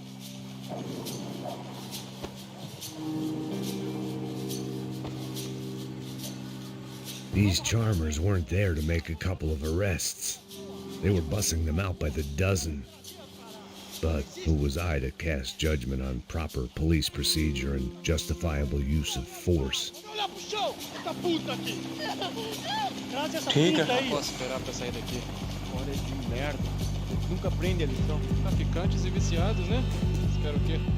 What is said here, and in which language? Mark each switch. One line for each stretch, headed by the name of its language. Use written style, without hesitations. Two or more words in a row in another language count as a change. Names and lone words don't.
English: These charmers weren't there to make a couple of arrests. They were bussing them out by the dozen. But who was I to cast judgment on proper police procedure and justifiable use of force?
Hindi: ठीक है.
Portuguese: Não posso esperar pra sair daqui. Hora de merda. Nunca aprende a lição. Traficantes e viciados, né? Espero o quê?